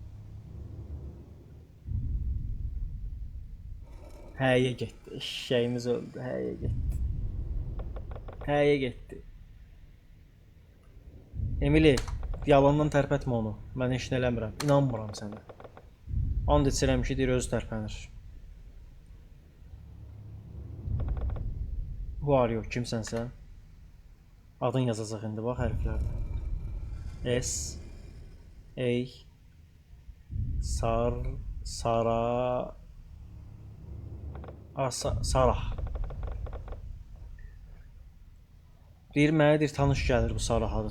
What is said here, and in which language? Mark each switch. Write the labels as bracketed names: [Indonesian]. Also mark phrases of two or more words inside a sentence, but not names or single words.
[Azerbaijani] Həyə getdi, şişəyimiz öldü, həyə getdi. Həyə getdi. Emily, yalandan tərpətmə onu. Mən heç nə eləmirəm. İnanmıram sənə. And içirəm ki, deyir, özü tərpənir. [English] Who are you? [Azerbaijani] Kimsən sən? Adın yazacaq indi, bax hərflərlə. S A Sarah. Deyir, mənə deyir, tanış gəlir bu Sarah adı.